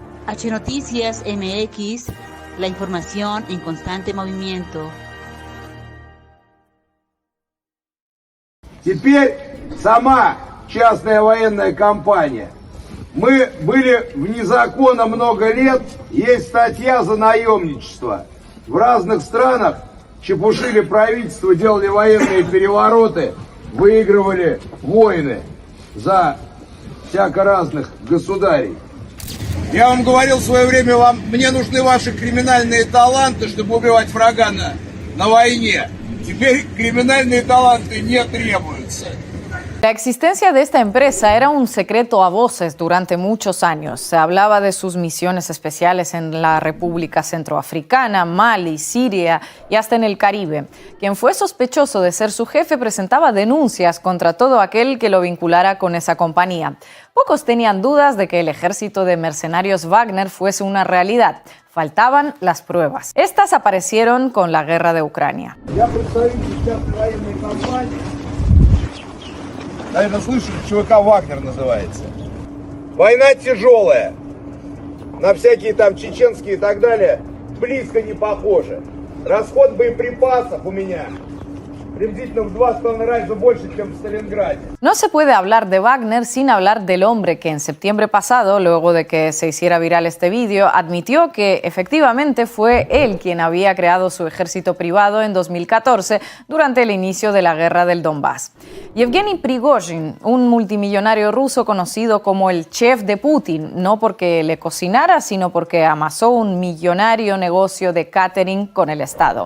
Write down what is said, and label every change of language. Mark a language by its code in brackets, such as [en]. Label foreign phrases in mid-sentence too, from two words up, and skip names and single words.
[es] H Noticias MX, la información en constante movimiento. [ru] Теперь сама частная военная компания. Мы были вне закона много лет, есть статья за наемничество. В разных странах чепушили правительство, делали военные перевороты, выигрывали войны за всяко разных государей. Я вам говорил в свое время, мне нужны ваши криминальные таланты, чтобы убивать врага на войне. Теперь криминальные таланты не требуются. [es] La existencia de esta empresa era un secreto a voces durante muchos años. Se hablaba de sus misiones especiales en la República Centroafricana, Mali, Siria y hasta en el Caribe. Quien fue sospechoso de ser su jefe presentaba denuncias contra todo aquel que lo vinculara con esa compañía. Pocos tenían dudas de que el ejército de mercenarios Wagner fuese una realidad. Faltaban las pruebas. Estas aparecieron con la guerra de Ucrania. [ru] Наверное, слышали, ЧВК «Вагнер» называется. Война тяжелая. На всякие там чеченские и так далее близко не похоже. Расход боеприпасов у меня приблизительно в 2,5 раза больше, чем в Сталинграде. [es] No se puede hablar de Wagner sin hablar del hombre que en septiembre pasado, luego de que se hiciera viral este vídeo, admitió que efectivamente fue él quien había creado su ejército privado en 2014 durante el inicio de la guerra del Donbass. Yevgeny Prigozhin, un multimillonario ruso conocido como el chef de Putin, no porque le cocinara, sino porque amasó un millonario negocio de catering con el Estado.